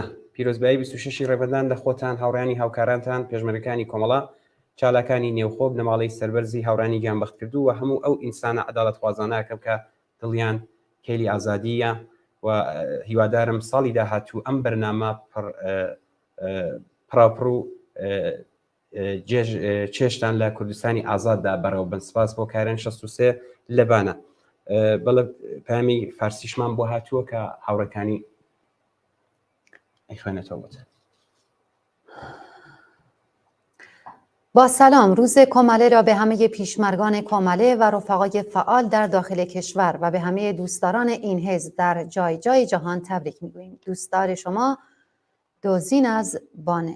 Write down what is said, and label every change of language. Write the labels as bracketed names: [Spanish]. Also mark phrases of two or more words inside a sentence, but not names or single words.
[Central Kurdish] پیرۆزبایی 26 ڕێبەندان لە خۆتان، هاوڕانی هاوکارانتان، پێشمەرگەکانی کۆمەڵا، چالاکانی نێوخۆ، بنەماڵەی سەربەرزی هاوڕانی گیانبەخت کردو و هەموو ئەو ئینسانە عەداڵەتخوازانەکەم کە دڵیان کێلی ئازادیە، و هیوادارم ساڵی داهاتوو ئەم بەرنامە پراپڕ و چێشتان لە کوردستانی ئازاددا بەڕێوە بن. سپاس بۆ کارێن 63 لە بانە. بەڵێ پامی فارسیشمان بۆ هاتووە کە هاوڕەکانی ئەیخوێنێتەوە بۆت. [Persian] با سلام، روز کۆمەڵە را به همه پیشمرگان کۆمەڵە و رفقای فعال در داخل کشور و به همه دوستداران این حزب در جای جای جهان تبریک میگوییم. دوستدار شما دوزین از بانه.